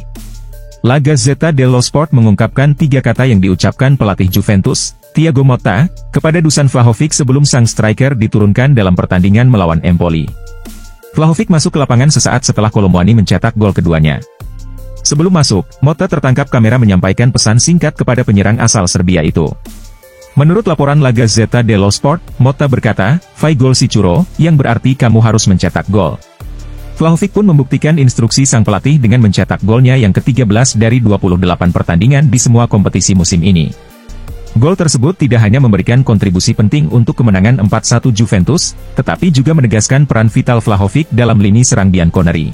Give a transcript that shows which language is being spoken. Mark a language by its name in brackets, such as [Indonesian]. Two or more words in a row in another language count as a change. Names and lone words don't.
[Indonesian] La Gazzetta dello Sport mengungkapkan 3 kata yang diucapkan pelatih Juventus, Thiago Motta, kepada Dusan Vlahovic sebelum sang striker diturunkan dalam pertandingan melawan Empoli. Vlahovic masuk ke lapangan sesaat setelah Kolomuani mencetak gol keduanya. Sebelum masuk, Motta tertangkap kamera menyampaikan pesan singkat kepada penyerang asal Serbia itu. Menurut laporan La Gazzetta dello Sport, Motta berkata, [Italian] "Fai gol sicuro," [Indonesian] yang berarti kamu harus mencetak gol. Vlahovic pun membuktikan instruksi sang pelatih dengan mencetak golnya yang ke-13 dari 28 pertandingan di semua kompetisi musim ini. Gol tersebut tidak hanya memberikan kontribusi penting untuk kemenangan 4-1 Juventus, tetapi juga menegaskan peran vital Vlahovic dalam lini serang bianconeri.